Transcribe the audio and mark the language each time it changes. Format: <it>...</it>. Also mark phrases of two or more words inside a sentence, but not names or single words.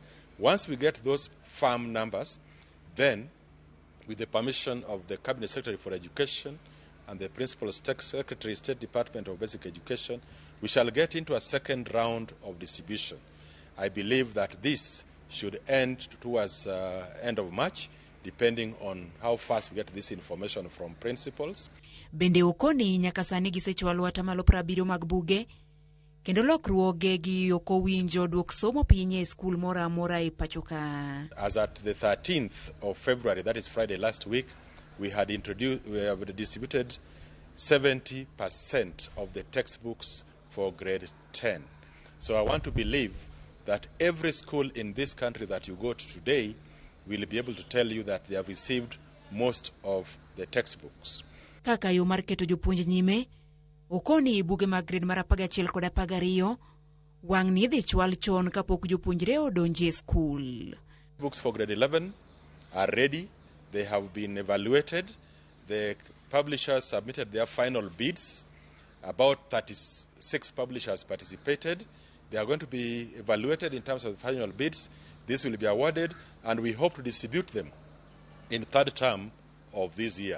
<en>Once we get those firm numbers, then with the permission of the Cabinet Secretary for Education and the Principal Secretary, State Department of Basic Education, we shall get into a second round of distribution. I believe that this should end towards end of March, depending on how fast we get this information from principals.</en> <luo>Bende okoni nyaka sani gisechwalo 70% mag buge, kendo lokruoge gi okowinjo duok somo piny e skul mora amora e pachoka.</luo> <en>As at the 13th of February, that is Friday last week, we have distributed 70% of the textbooks for grade 10. So I want to believe that every school in this country that you go to today will be able to tell you that they have received most of the textbooks.</en> <luo>Kaka yo mar keto jopuonj nyime, okoni buge mag grade mar 11 kod 12 wang' ni dhi chwal chon kapok jopuonjre odonje skul.</luo> <en>Books for grade 11 are ready. They have been evaluated. The publishers submitted their final bids. About 36 publishers participated. They are going to be evaluated in terms of the final bids. This will be awarded, and we hope to distribute them in third term of this year.</en>